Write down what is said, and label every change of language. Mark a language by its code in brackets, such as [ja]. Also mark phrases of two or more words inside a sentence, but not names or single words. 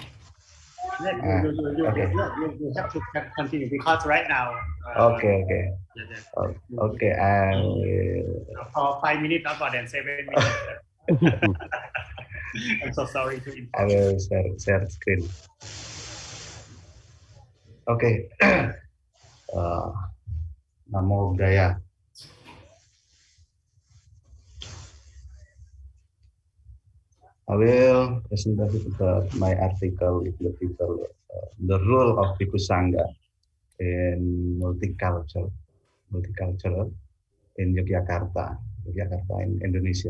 [en] You Okay. have to continue because right now. Okay. Okay. For 5 minutes, not more than 7 minutes. I'm so sorry to inform. I will share screen. Okay. [pi] Namo Buddhaya. [en] I will present my article, the role of Bhikkhu Sangha in multicultural in Yogyakarta in Indonesia.